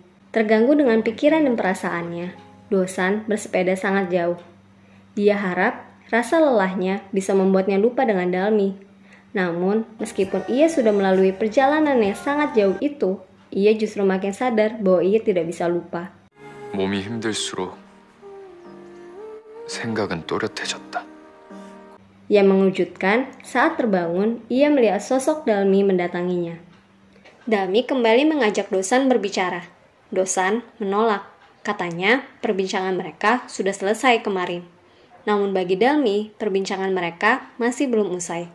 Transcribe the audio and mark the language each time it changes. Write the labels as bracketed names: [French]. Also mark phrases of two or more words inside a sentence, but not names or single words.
[Indonesian] Terganggu dengan pikiran dan perasaannya, Dosan bersepeda sangat jauh. Dia harap rasa lelahnya bisa membuatnya lupa dengan Dalmi. Namun, meskipun ia sudah melalui perjalanan yang sangat jauh itu, ia justru makin sadar bahwa ia tidak bisa lupa. [Korean] 몸이 힘들수록 생각은 또렷해졌다. [Indonesian] Yang mengejutkan, saat terbangun, ia melihat sosok Dalmi mendatanginya. Dalmi kembali mengajak Dosan berbicara. Dosan menolak. Katanya, perbincangan mereka sudah selesai kemarin. Namun bagi Dalmi, perbincangan mereka masih belum usai.